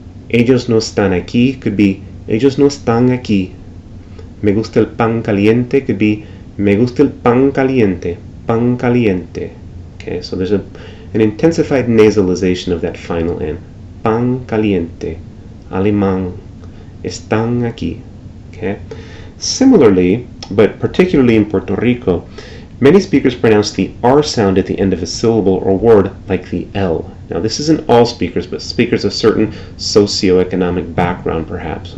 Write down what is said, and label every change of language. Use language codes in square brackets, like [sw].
[es] Ellos no están aquí [en] could be [es] ellos no están aquí. Me gusta el pan caliente [en] could be [es] me gusta el pan caliente, pan caliente. [en] Okay, so there's an intensified nasalization of that final N. [es] Pan caliente, alemán, están aquí. [en] Okay. Similarly, but particularly in Puerto Rico, many speakers pronounce the R sound at the end of a syllable or word like the L. Now, this isn't all speakers, but speakers of certain socioeconomic background, perhaps.